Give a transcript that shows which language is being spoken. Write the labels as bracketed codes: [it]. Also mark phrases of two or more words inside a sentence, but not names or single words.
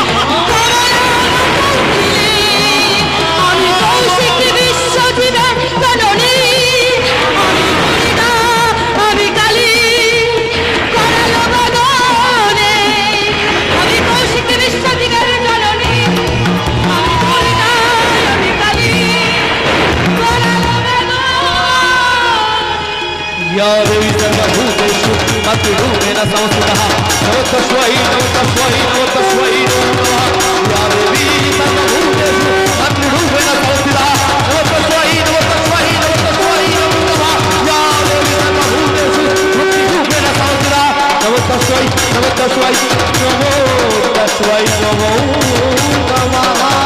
[bn] আমি কৌশিক বিশ্বজীবের জননী, আমি দুর্গা, আমি কালী, করালো বাগানে, আমি কৌশিক বিশ্বজীবের জননী, আমি দুর্গা, আমি কালী, করালো বাগানে। [sa] या देवी सर्वभूतेषु मत्रूपेण संस्थितः, नमस्तस्मै नमस्तस्मै नमस्तस्मै नमः। या देवी सर्वभूतेषु मत्रूपेण संस्थितः, नमस्तस्मै नमस्तस्मै नमस्तस्मै नमः। या देवी सर्वभूतेषु मत्रूपेण संस्थितः, नमस्तस्मै नमस्तस्मै नमो तस्मै नमो नमः।